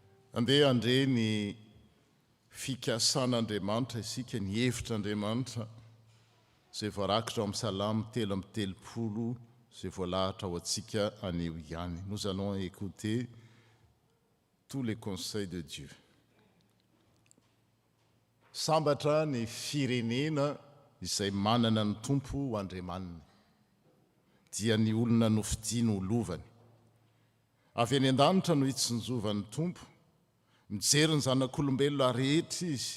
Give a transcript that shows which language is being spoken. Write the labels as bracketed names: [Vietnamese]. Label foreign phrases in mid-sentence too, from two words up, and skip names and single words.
[Malagasy] Andeha andre ny fikasan'Andriamanitra isika ny hevitr'Andriamanitra zay voarakitra amin'ny Salamy 3:30 zay voalahatra ho antsika anio ihany. [French] Nous allons écouter tous les conseils de Dieu. [Malagasy] Sambatra ny firenena izay manana ny tompo ho Andriamaniny, dia ny olona nofidiana ho lovany. Avy any an-danitra no hitsinjovan'ny tompo, mijery ny zanak'olombelona rehetra izy.